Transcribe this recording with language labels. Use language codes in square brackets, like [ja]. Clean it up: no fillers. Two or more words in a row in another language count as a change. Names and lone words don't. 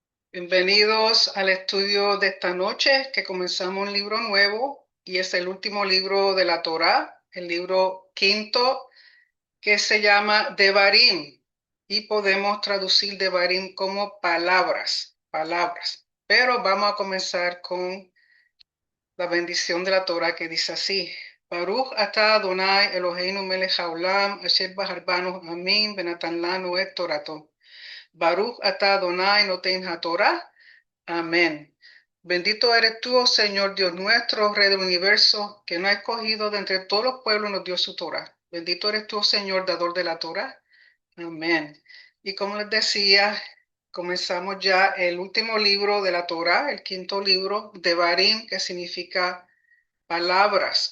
[es] Bienvenidos al estudio de esta noche, que comenzamos un libro nuevo y es el último libro de la Torá, el libro quinto, que se llama Devarim, y podemos traducir Devarim como palabras, palabras. Pero vamos a comenzar con la bendición de la Torá, que dice así: [he] ברוך אתה אדוני אלוהינו מלך העולם אשר בחר בנו עמים ונתן לנו את תורתו. ברוך אתה אדוני נותן התורה. [es] Amén. Bendito eres tú, oh Señor Dios nuestro, Rey del universo, que nos ha escogido de entre todos los pueblos y nos dio su Torah. Bendito eres tú, oh Señor, dador de la Torah. Amén. Y como les decía, comenzamos ya el último libro de la Torah, el quinto libro de Barim, que significa palabras.